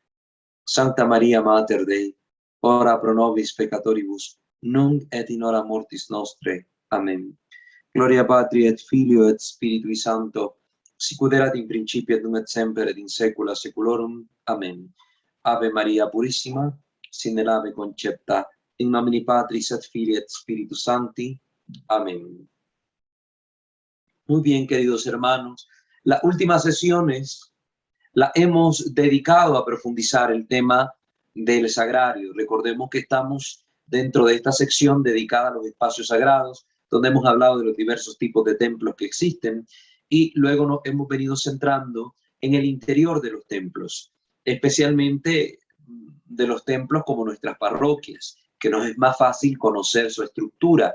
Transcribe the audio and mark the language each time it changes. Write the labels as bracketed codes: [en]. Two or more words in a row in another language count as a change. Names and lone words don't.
[la] Sancta Maria Mater Dei, ora pro nobis peccatoribus, nunc et in hora mortis nostre. Amen. Gloria Patri et Filio et Spiritui Sancto, sicut erat in principio et nunc et semper et in saecula saeculorum. Amen. Ave Maria Purissima, [es] sin el ave concepta, [la] in nomine Patris et Filii et Spiritus Sancti. Amén. [es] Muy bien, queridos hermanos, las últimas sesiones la hemos dedicado a profundizar el tema del sagrario. Recordemos que estamos dentro de esta sección dedicada a los espacios sagrados, donde hemos hablado de los diversos tipos de templos que existen, y luego nos hemos venido centrando en el interior de los templos, especialmente de los templos como nuestras parroquias, que nos es más fácil conocer su estructura.